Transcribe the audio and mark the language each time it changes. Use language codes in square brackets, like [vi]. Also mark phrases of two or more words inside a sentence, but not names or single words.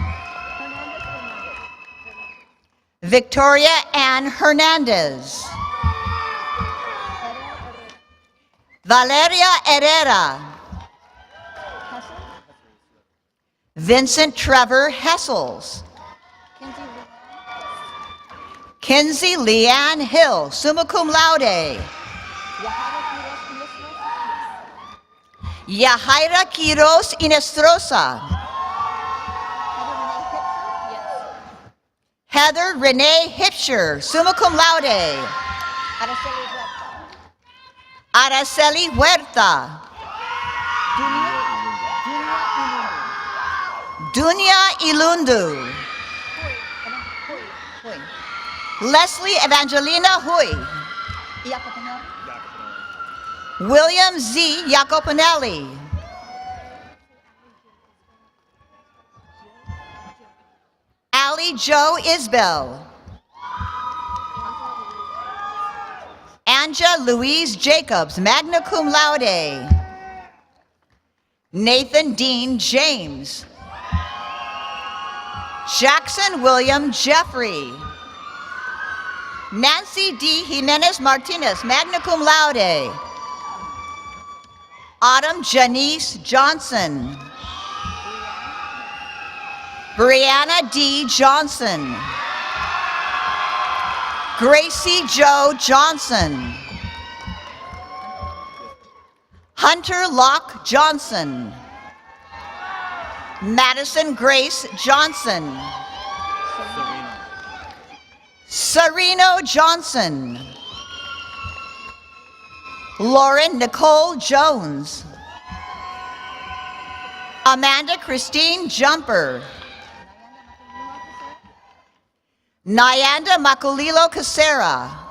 [en] Victoria Ann Hernandez. Valeria Herrera. Vincent Trevor Hessels. Kinsey Leanne Hill, [la] summa cum laude. [en] Yahaira Quiros Inestrosa. Heather Renee Hipsher, [la] summa cum laude. [en] Araceli Huerta. Dunia Ilundu. Leslie Evangelina Hui. William Z. Jacoponelli. Allie Jo Isbell. Anja Louise Jacobs, [la] magna cum laude. [en] Nathan Dean James. Jackson William Jeffrey. Nancy D. Jimenez Martinez, [la] magna cum laude. [en] Autumn Janice Johnson. Brianna D. Johnson. Gracie Jo Johnson. Hunter Locke Johnson. Madison Grace Johnson. Sereno Johnson. Lauren Nicole Jones. Amanda Christine Jumper. Nyanda Makulilo Casera.